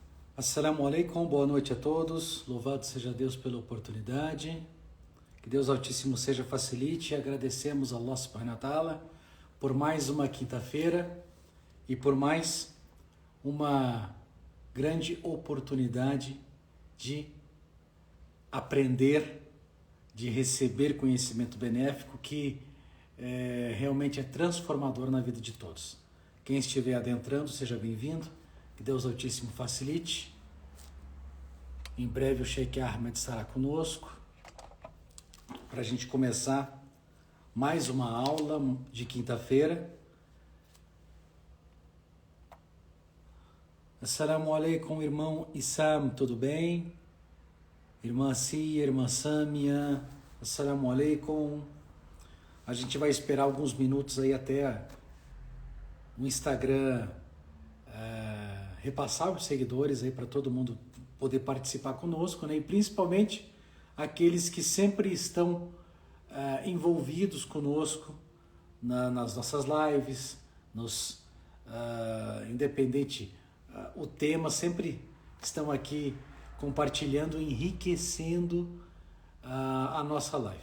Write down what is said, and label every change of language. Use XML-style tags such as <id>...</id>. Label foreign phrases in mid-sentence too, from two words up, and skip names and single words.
<ar>السلام عليكم,</ar> <pt>boa noite a todos. Louvado seja Deus pela oportunidade. Que Deus Altíssimo seja facilite. E agradecemos a</pt> <ar>الله سبحانه وتعالى</ar> <pt>por mais uma quinta-feira e por mais uma grande oportunidade de aprender, de receber conhecimento benéfico que realmente é transformador na vida de todos. Quem estiver adentrando, seja bem-vindo. Que Deus Altíssimo facilite. Em breve o Sheikh Ahmed estará conosco para a gente começar mais uma aula de quinta-feira.</pt> <ar>السلام عليكم,</ar> <pt>irmão Issam, tudo bem? Irmã Cia, irmã Samia,</pt> <ar>السلام عليكم.</ar> <pt>A gente vai esperar alguns minutos aí até o Instagram repassar os seguidores aí para todo mundo poder participar conosco, né? E principalmente aqueles que sempre estão envolvidos conosco nas nossas lives, independente o tema, sempre estão aqui compartilhando, enriquecendo a nossa live.</pt>